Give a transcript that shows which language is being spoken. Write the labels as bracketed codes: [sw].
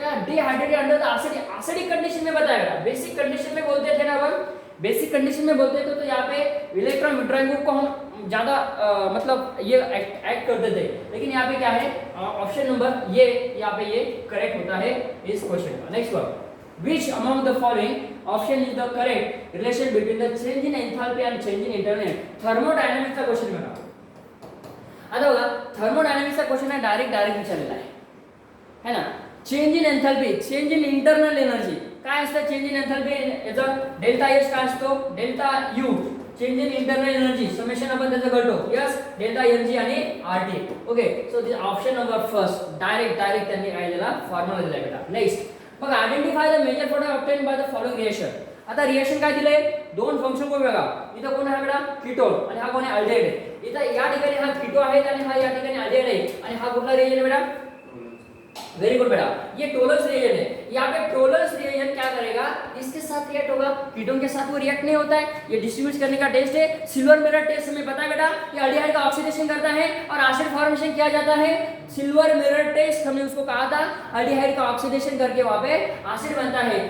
[hi] Dehydrated under the acidic condition में बताया. Basic condition में बोलते थे ना अपन, बेसिक कंडीशन में बोलते थे तो यहाँ पे इलेक्ट्रॉन विड्रॉइंग ग्रुप को हम ज्यादा मतलब ये एक्ट करते थे. लेकिन यहाँ पे क्या है, ऑप्शन नंबर ये यहाँ पे ये करेक्ट होता है इस क्वेश्चन का. [en] next one, which among the following option is the correct relation between the change in enthalpy and change in internal thermodynamics [mr] चा क्वेश्चन बघा. आता बघा थर्मोडायनामिक्स चा क्वेश्चन आहे, डायरेक्ट विचारलेला आहे ना. Change in एंथॅल्पी, change in internal energy काय असतं, चेंज इन एंथॅल्पी याचा डेल्टा एच काय असतो, delta U. Change in internal energy summation आपण त्याचं करतो, यस डेल्टा एनजी आणि RT. Okay, [en] so this option number first, [mr] direct त्यांनी काय दिला, फॉर्म्युला दिला बेटा. [en] Next बघा, identify the major product obtain by the following reaction. [mr] आता रिएक्शन काय दिले, दोन फंक्शन को बघा, इथं कोण आहे बेटा, कीटोन आणि हा कोण आहे, अल्डिहाइड. इथं या ठिकाणी हा कीटो आहे आणि हा या ठिकाणी अल्डिहाइड आहे, आणि हा कुठला रिएक्शन बेटा, वेरी गुड बेटा, [hi] ये टोलर्स रिएक्शन है. यहाँ पे टोलर्स रिएक्शन क्या करेगा, इसके साथ रिएक्ट होगा, कीटोन के साथ वो रिएक्ट नहीं होता है. ये डिस्ट्रीब्यूट करने का टेस्ट है, सिल्वर मिरर टेस्ट हमें पता है बेटा, ये अल्डिहाइड का ऑक्सीडेशन करता है और एसिड फॉर्मेशन किया जाता है. सिल्वर मिरर टेस्ट हमने उसको कहा था, अल्डिहाइड का ऑक्सीडेशन करके वहां पे एसिड बनता है.